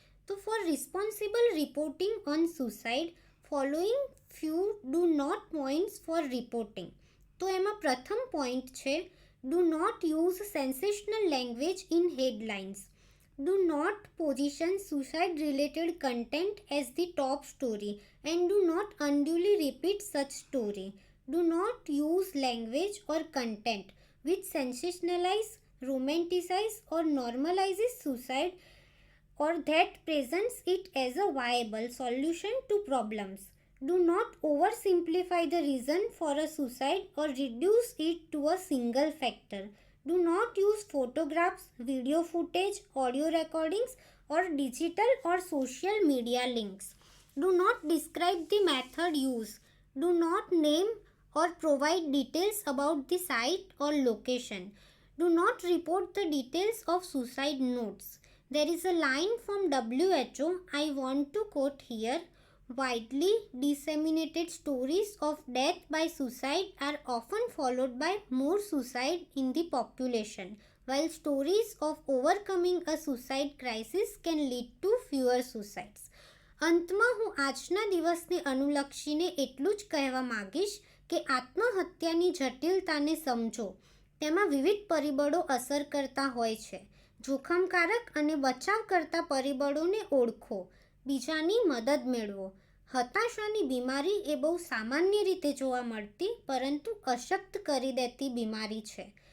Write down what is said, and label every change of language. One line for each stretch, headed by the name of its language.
English: તો for responsible reporting on suicide following few do not points for reporting.
Gujarati: તો એમાં પ્રથમ પોઈન્ટ છે,
English: Do not use sensational language in headlines. Do not position suicide related content as the top story and do not unduly repeat such story. Do not use language or content which sensationalize, romanticize or normalizes suicide or that presents it as a viable solution to problems. Do not oversimplify the reason for a suicide or reduce it to a single factor. Do not use photographs, video footage, audio recordings or digital or social media links. Do not describe the method used. Do not name or provide details about the site or location. Do not report the details of suicide notes. There is a line from WHO I want to quote here. Widely disseminated stories of death by suicide are often followed by more suicide in the population, while stories of overcoming a suicide crisis can lead to fewer suicides.
Gujarati: અંતમાં હું આજના દિવસને અનુલક્ષીને એટલું જ કહેવા માંગીશ કે આત્મહત્યાની જટિલતાને સમજો. તેમાં વિવિધ પરિબળો અસર કરતા હોય છે. જોખમકારક અને બચાવ કરતા પરિબળોને ઓળખો. બીજાની મદદ મેળવો. હતાશાની બીમારી એ બહુ સામાન્ય રીતે જોવા મળતી પરંતુ અશક્ત કરી દેતી બીમારી છે.